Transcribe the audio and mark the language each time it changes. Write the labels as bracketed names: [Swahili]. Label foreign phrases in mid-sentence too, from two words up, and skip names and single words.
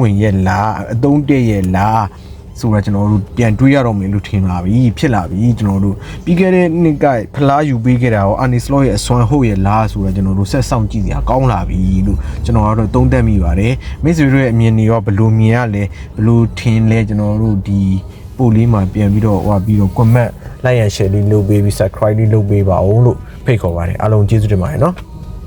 [Burmese] ဝင်ရဲ့လားအသုံးတည့်ရဲ့လားဆိုတော့ကျွန်တော်တို့ပြန်တွေးရတော့မယ်လို့ထင်လာပြီဖြစ်လာပြီကျွန်တော်တို့ပြီးခဲ့တဲ့နှစ်ကဖလားယူပေးခဲ့တာရောအာနီစလော့ရဲ့အစွမ်းဟုတ်ရဲ့လားဆိုတော့ကျွန်တော်တို့ဆက်ဆောင်ကြည့်စရာကောင်းလာပြီလို့ကျွန်တော်ကတော့သုံးသပ်မိပါတယ်မိတ်ဆွေတို့ရဲ့အမြင်တွေရောဘယ်လိုမြင်ရလဲဘယ်လိုထင်လဲကျွန်တော်တို့ဒီပို့လေးမှာပြန်ပြီးတော့ဟိုပြီးတော့ [English] comment like and share [Burmese] လေးလုပ်ပေးပြီး subscribe လေးလုပ်ပေးပါအောင်လို့ဖိတ်ခေါ်ပါတယ်အားလုံးကျေးဇူးတင်ပါတယ်နော်